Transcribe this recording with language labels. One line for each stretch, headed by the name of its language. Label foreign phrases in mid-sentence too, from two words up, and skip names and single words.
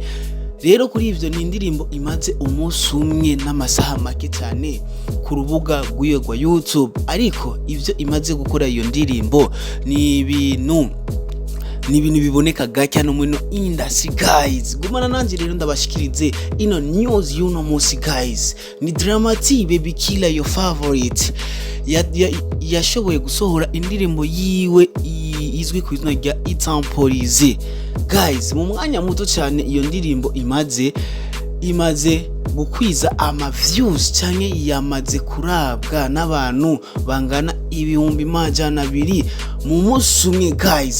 Rundi: Rero kuri ivyo ni indirimbo imaze umunsi umwe n'amasaha make cyane ku rubuga rwa YouTube, ariko ivyo imaze gukora iyo ndirimbo ni ibintu biboneka gake no muri
English: industry guys.
Rundi: Gumana nanje rero ndabashikirize ino news y'uno munsi guys. Ni Dramati
English: baby killer your favorite
Rundi: yashoboye gusohora indirimbo yiwe izwi ku izina rya ITAMPORIZE guys. Mu mwanya muto cyane iyo ndirimbo imaze gukwiza ama views cyane, yamaze kurabwa n'abantu bangana 200,000 mu munsi umwe guys.